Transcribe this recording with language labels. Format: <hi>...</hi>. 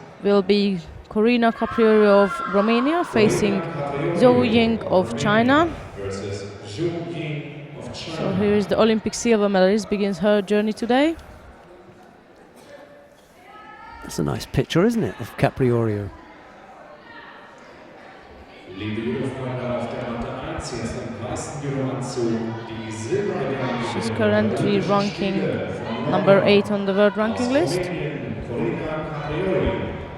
<en>will be Corina Capriorio of Romania facing Zhou Ying of China. versus Zhu Ying of China. So here is the Olympic silver medalist, begins her journey today. That's a nice picture, isn't it, of Capriorio?</en> <de>Liebe Judo-Freunde auf der Matte 1, hier ist im weißen Judo-Anzug die Silbermedaille.</de> <en>She's currently ranking number 8 on the world ranking list. Corina Capriorio.</en>